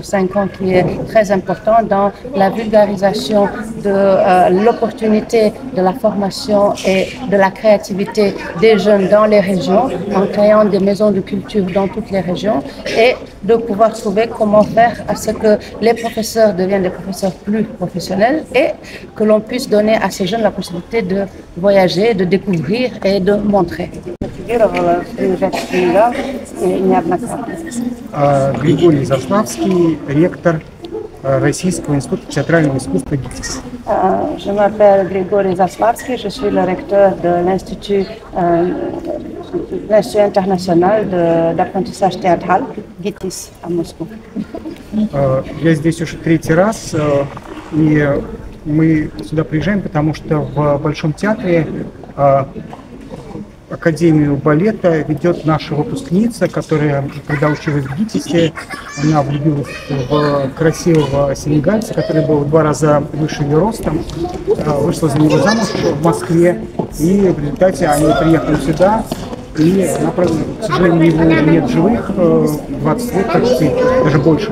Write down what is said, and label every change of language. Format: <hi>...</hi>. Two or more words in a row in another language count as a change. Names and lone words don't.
<fr>5 ans qui est très important dans la vulgarisation de l'opportunité de la formation et de la créativité des jeunes dans les régions, en créant des maisons de culture dans toutes les régions, et de pouvoir trouver comment faire à ce que les professeurs deviennent des professeurs plus professionnels et que l'on puisse donner à ces jeunes la possibilité de voyager, de découvrir et de montrer.</fr> <ru>Григорий Заславский, ректор Российского института театрального искусства ГИТИС.</ru> <fr>Je m'appelle Grégory Zaslavsky, je suis le recteur de l'Institut international d'apprentissage théâtral ГИТИС à Moscou.</fr> <ru>Я здесь уже 3-й раз, и мы сюда приезжаем, потому что в Большом театре Академию балета ведет наша выпускница, которая, когда училась в ГИТИСе, она влюбилась в красивого сенегальца, который был в 2 раза выше ее ростом, вышла за него замуж в Москве, и в результате они приехали сюда, И она, правда, к сожалению, его нет живых, 20 лет почти, даже больше.</ru>